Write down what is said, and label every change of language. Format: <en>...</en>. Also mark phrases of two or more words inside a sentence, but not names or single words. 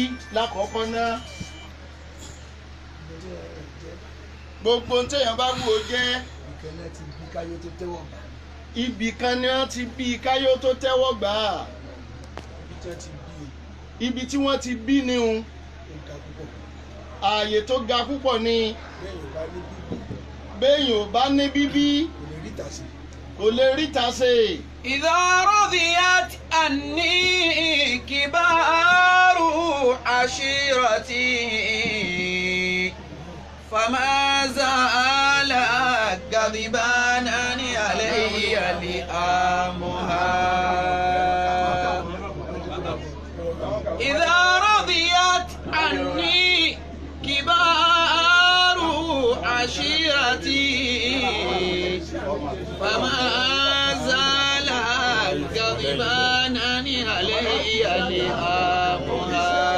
<yo>lákọ̀ọ́kọ́ náà gbogbo ohun téèyàn bá wù ó jẹ́ ibì kan ni wọ́n ti bí káyọ̀ tó tẹ́wọ́ gbà á ibi tí wọ́n ti bí ni un ààyè tó ga púpọ̀ ni béèyàn ò bá ní bíbí kò lè ríta ṣe.</yo> <ar>إذا رضيت عني كبار عشيرتي فما زال غضبانا علي لآمها إذا رضيت عني كبار عشيرتي فما زال غضبانا علي لآمها</ar>